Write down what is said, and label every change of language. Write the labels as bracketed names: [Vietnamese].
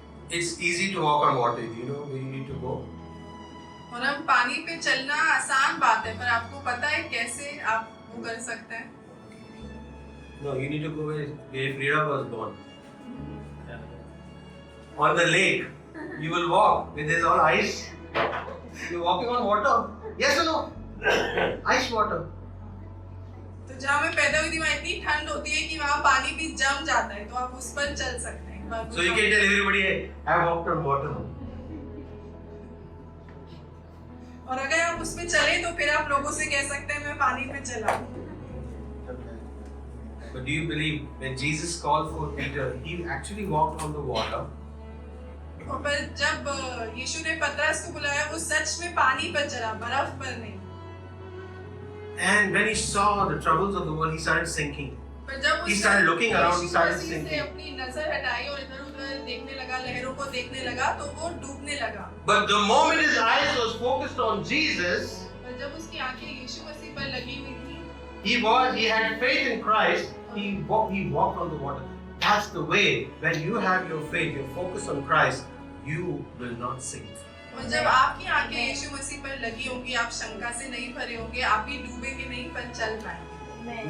[English] It's easy to walk on water. You know where you need to go. [Hindi] और हम पानी पे चलना आसान बात है, पर आपको पता है कैसे आप वो कर सकते हैं? [English] No, you need to go where Frida was born. On the lake, you will walk where there's all ice. You're walking on water. Yes or no? Ice water. [Hindi] तो जहाँ मैं पैदा हुई थी वहाँ इतनी ठंड होती है कि वहाँ पानी भी जम जाता है, तो आप उस पर चल सकते हैं। [English] So you can tell everybody, hey, I walked on water. [Hindi] और अगर आप उस पे चले तो फिर आप लोगों से कह सकते हैं मैं पानी पे चला। [English] But do you believe when Jesus called for Peter, he actually walked on the water? [Hindi] और पर जब यीशु ने पतरस को बुलाया, वो सच में पानी पर चला, बर्फ पर नहीं। [English] And when he saw the troubles of the world, he started sinking. [Hindi] पर जब [English] He started looking around, he started [Hindi] यीशु मसीह से [English] sinking. [Hindi] अपनी नजर हटाई और इधर-उधर देखने लगा, लहरों को देखने लगा, तो वो डूबने लगा। [English] But the moment his eyes was focused on Jesus, [Hindi] पर जब उसकी आंखें यीशु मसीह पर लगी हुई थी, [English] he had faith in Christ. He walked on the water. That's the way. When you have your faith, your focus on Christ, you will not sink. [Hindi] और जब आपकी आंखें यीशु मसीह पर लगी होंगी, आप शंका से नहीं भरे होंगे, आप भी डूबेंगे नहीं, पर चल पाएंगे।